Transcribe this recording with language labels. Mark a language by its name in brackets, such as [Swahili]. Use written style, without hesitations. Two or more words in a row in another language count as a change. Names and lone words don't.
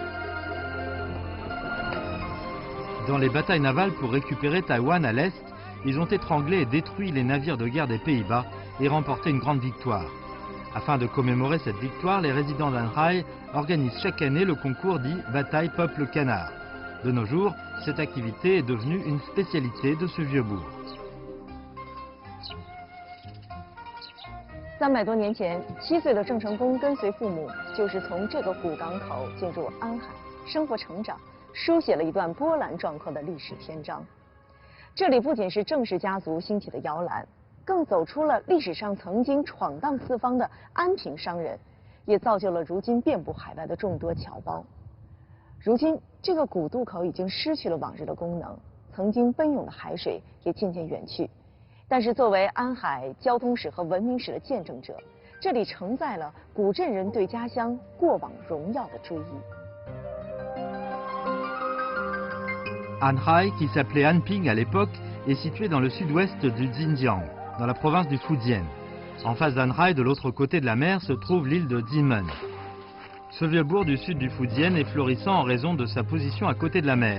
[French] Dans les batailles navales pour récupérer Taïwan à l'est, ils ont étranglé et détruit les navires de guerre des Pays-Bas et remporté une grande victoire. Afin de commémorer cette victoire, les résidents d'Anhai organisent chaque année le concours dit « Bataille Peuple Canard ». De nos jours, cette activité est devenue une spécialité de ce vieux bourg. [Chinese] 300 多年前，7岁的郑成功跟随父母，就是从这个古港口进入安海，生活成长，书写了一段波澜壮阔的历史篇章。这里不仅是郑氏家族兴起的摇篮，更走出了历史上曾经闯荡四方的安平商人，也造就了如今遍布海外的众多侨胞。如今，这个古渡口已经失去了往日的功能，曾经奔涌的海水也渐渐远去。但是，作为安海交通史和文明史的见证者，这里承载了古镇人对家乡过往荣耀的追忆。 [French] Anhai, qui s'appelait Anping à l'époque, est située dans le sud-ouest du Xinjiang, dans la province du Fujian. En face d'Anhai, de l'autre côté de la mer, se trouve l'île de Ximen. Ce vieux bourg du sud du Fujian est florissant en raison de sa position à côté de la mer.